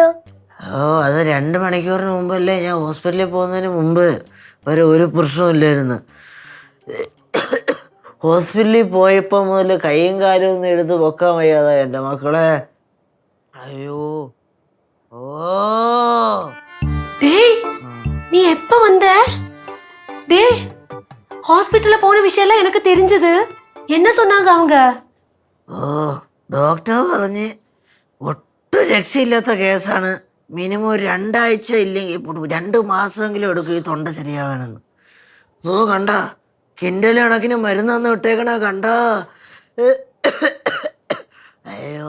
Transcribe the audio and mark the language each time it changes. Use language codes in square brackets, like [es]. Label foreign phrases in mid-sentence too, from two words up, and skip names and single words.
[ml] ഓ അത് 2 മണിക്കൂറിന് മുമ്പല്ലേ, ഞാൻ ഹോസ്പിറ്റലിൽ പോകുന്നതിന് മുമ്പ് ഒരു പ്രശ്നമില്ലായിരുന്നു. ഹോസ്പിറ്റലിൽ പോയപ്പോൾ മുതൽ കൈയും കാലും ഒന്നും എടുത്ത് പൊക്കാൻ വയ്യാതാ എൻ്റെ മക്കളെ. അയ്യോ ഓ [ta] டேய் நீ எப்ப வந்த? டேய் ஹாஸ்பிடல்ல போன விஷயம்லாம் எனக்கு தெரிஞ்சது. என்ன சொன்னாங்க அவங்க? [ml] ഓ ഡോക്ടർ പറഞ്ഞ് ഒട്ടും രക്ഷയില്ലാത്ത കേസാണ്. മിനിമം 2 ആഴ്ച ഇല്ലെങ്കിൽ 2 മാസമെങ്കിലും എടുക്കും ഈ തൊണ്ട ശരിയാവാനെന്ന്. ഓ കണ്ട കിൻഡൽ കണക്കിന് മരുന്ന് തന്ന് വിട്ടേക്കണ കണ്ട. അയ്യോ